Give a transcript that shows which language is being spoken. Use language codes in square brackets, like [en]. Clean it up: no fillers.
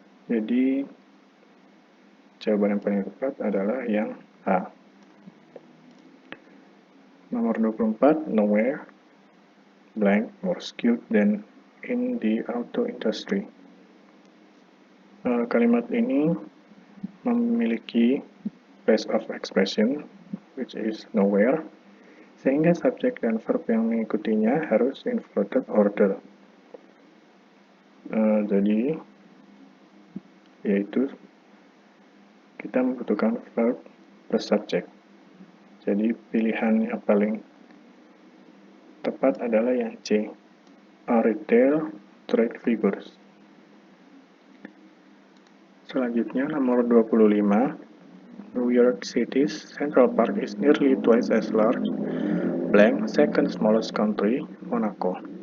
[id] Jadi jawaban yang paling tepat adalah yang A. Nomor 24, [en] nowhere blank more skilled than in the auto industry. [id] Kalimat ini memiliki [en] base of expression which is nowhere, [id] sehingga subjek dan verb yang mengikutinya harus [en] inverted order. [id] Jadi yaitu kita membutuhkan verb plus subjek. Jadi pilihan yang paling tepat adalah yang C, [en] retail trade figures. [id] Selanjutnya nomor 25, [en] New York City's Central Park is nearly twice as large blank second smallest country, Monaco.